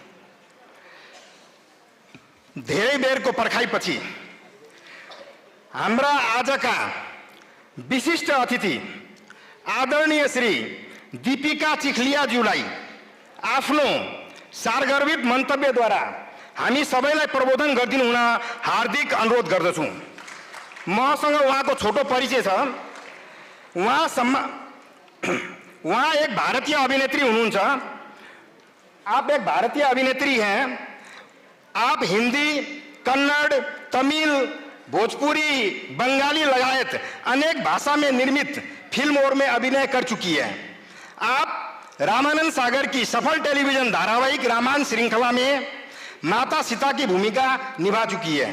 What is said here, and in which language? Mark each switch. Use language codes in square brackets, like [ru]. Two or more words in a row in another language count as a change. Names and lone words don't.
[ne] धेरै बेरको पर्खाइपछि हाम्रा आजका विशिष्ट अतिथि आदरणीय श्री दीपिका चिखलियाज्यूलाई आफ्नो सारगर्भित मन्तव्यद्वारा हामी सबैलाई प्रबोधन गरिदिनु हुन हार्दिक अनुरोध गर्दछौँ। मसँग उहाँको छोटो परिचय छ। उहाँ एक भारतीय अभिनेत्री हुनुहुन्छ। [hi] आप एक भारतीय अभिनेत्री हैं। आप हिंदी, कन्नड़, तमिल, भोजपुरी, बंगाली लगायत अनेक भाषा में निर्मित फिल्मों में अभिनय कर चुकी है। आप रामानंद सागर की सफल टेलीविजन धारावाहिक रामायण श्रृंखला में माता सीता की भूमिका निभा चुकी है।